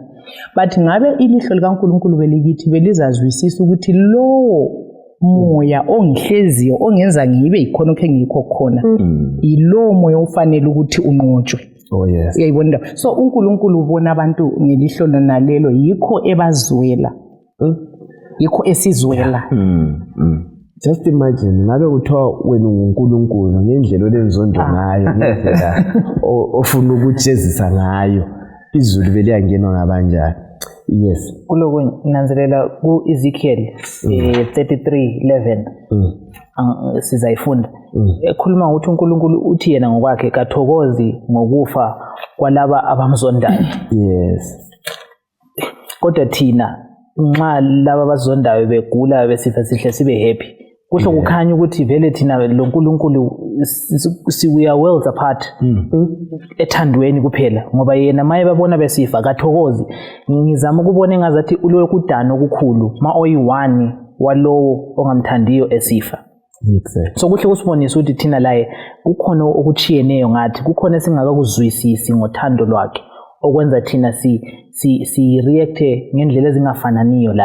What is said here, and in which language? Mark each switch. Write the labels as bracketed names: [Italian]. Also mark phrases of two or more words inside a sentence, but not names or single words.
[North Ndebele] But ngabe ilihlo likaNkulunkulu belikithi belizazwisisa ukuthi lowo moya ongihleziyo ongenza ngibe yikhona okhe ngikho khona, yilowo moya ufanele ukuthi unqotshwe. Uyayibona? So uNkulunkulu ubona abantu ngelihlo nalelo, yikho ebazwela, yikho esizwela. [English] Just imagine [North Ndebele] ngabe kuthiwa wena uNkulunkulu ngendlela olenzondo ngayo, ngendlela ofuna ukujezisa ngayo, izulu beliyangenwa ngabanjani. Yes. Kuloko nanzelela ku Ezekiel 33:11 sizayifunda. Ekhuluma ukuthi uNkulunkulu uthi yena ngokwakhe kathokozi ngokufa kwalaba abamzondayo. Yes. Kodwa thina nxa laba abazondayo begula besifa sihle sibe happy kusho kukhanya ukuthi vele thina lo nkulunkulu [English] we are worlds apart [North Ndebele] ethandweni kuphela ngoba yena maye babona besifa kathokozi ngizama ukubona engazathi ulokudana okukhulu ma oyi-1 walowo ongamthandiyo esifa. So kuhle kusibonisa ukuthi thina laye kukhona okuchiyeneyo ngathi kukhona esingakakuzwisisi ngothando lwakhe okwenza thina si react ngendlela ezingafananiyo laye